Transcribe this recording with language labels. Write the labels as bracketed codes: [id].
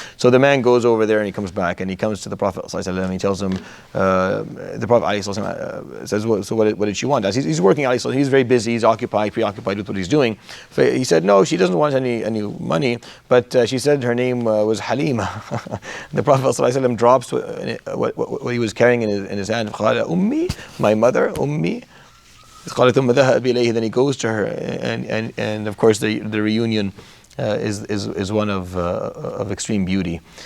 [en] So the man goes over there, and he comes back, and he comes to the Prophet ﷺ, and he tells him, the Prophet ﷺ says, so what did she want? As he's working, ﷺ, he's very busy, he's preoccupied with what he's doing. So he said, no, she doesn't want any money. But she said her name was Haleema. The Prophet ﷺ drops what he was carrying in his hand. [ar] قال أمي, [en] my mother, [ar] أمي. قال ثم ذهب إليه. [en] Then he goes to her, and of course the reunion is one of extreme beauty.